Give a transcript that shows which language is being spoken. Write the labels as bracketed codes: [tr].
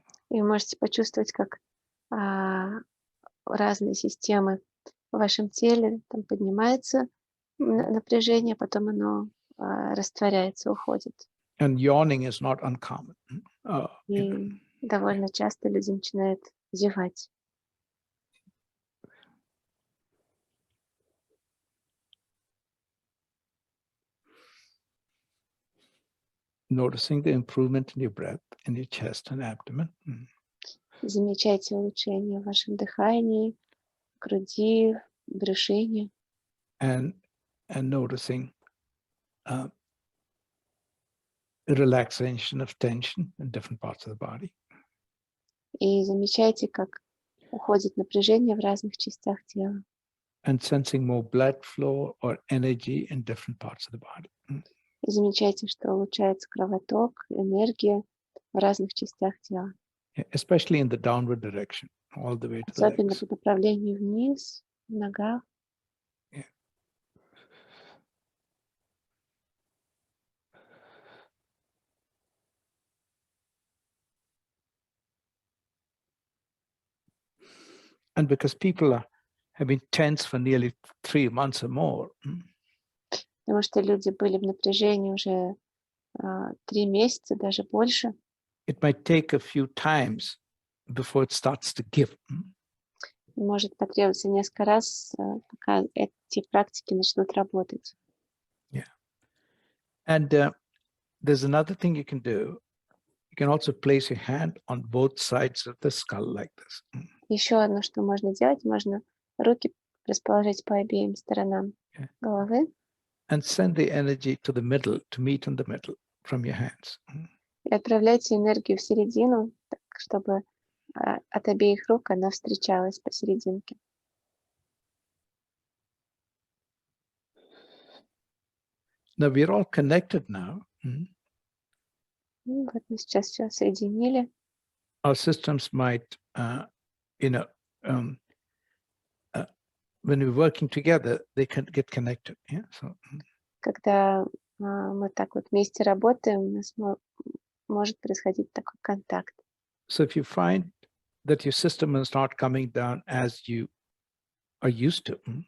[ru] И вы можете почувствовать, как разные системы в вашем теле, там поднимается напряжение, потом оно растворяется, уходит. [en] And yawning is not uncommon. [ru] И довольно часто люди начинают зевать. [en] Noticing the improvement in your breath, in your chest and abdomen. [ru] Замечайте улучшение в вашем дыхании, груди, брюшине. [en] And noticing relaxation of tension in different parts of the body. [ru] И замечайте, как уходит напряжение в разных частях тела. [en] And sensing more blood flow or energy in different parts of the body. [ru] И замечайте, что улучшается кровоток, энергия в разных частях тела. [en] Yeah, especially in the downward direction, all the way to the [ru] Особенно [en] legs. [ru] по направлению вниз, в ногах. [en] Yeah. And because people have been tense for nearly 3 months or more. [ru] Потому что люди были в напряжении уже 3 месяца, даже больше. [en] It might take a few times before it starts to give. [ru] Может потребоваться несколько раз, пока эти практики начнут работать. [en] Yeah. And there's another thing you can do. You can also place your hand on both sides of the skull like this. [ru] Еще одно, что можно делать, можно руки расположить по обеим сторонам головы. [en] And send the energy to the middle, to meet in the middle from your hands. [ru] И отправляйте энергию в середину, так, чтобы от обеих рук она встречалась посерединке. [en] Now we're all connected now. [ru] Вот мы сейчас все соединили. [en] Our systems might, when we're working together, they can get connected. Yeah. So. [ru] Когда мы так вот вместе работаем, у нас может происходить такой контакт. [en] So if you find that your system is not coming down as you are used to.